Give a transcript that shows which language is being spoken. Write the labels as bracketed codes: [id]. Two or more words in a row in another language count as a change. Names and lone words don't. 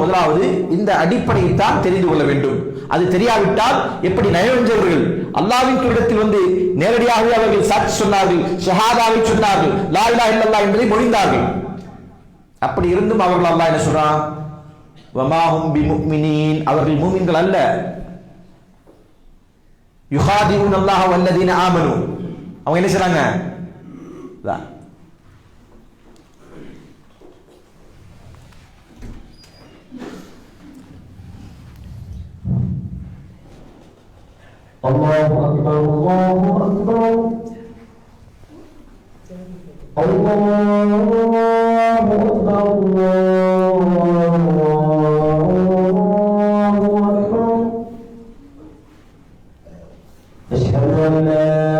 [ta] முதலாவது இந்த அடிப்படையை தான் தெரிந்து கொள்ள வேண்டும். அது தெரியாவிட்டால் எப்படி நயவஞ்சகர்கள் அல்லாஹ்வின் தூதரிடத்தில் நேரடியாகவே அவர்கள் சாட்சி சொன்னார்கள், ஷஹாதாவை சொன்னார்கள், [ar] لا إله إلا الله [ta] என்பதை மொழிந்தார்கள். அப்படி இருந்தும் அவர்கள் அல்லாஹ் என்ன சொல்றான்? [ar] وما هم بمؤمنين, [ta] அவர்கள் மூமின்கள் அல்ல. [ar] يخادعون الله والذين آمنوا, [ta] அவங்க என்ன செய்றாங்க? [ar] الله أكبر الله أكبر الله أكبر الله أكبر أشهد أن لا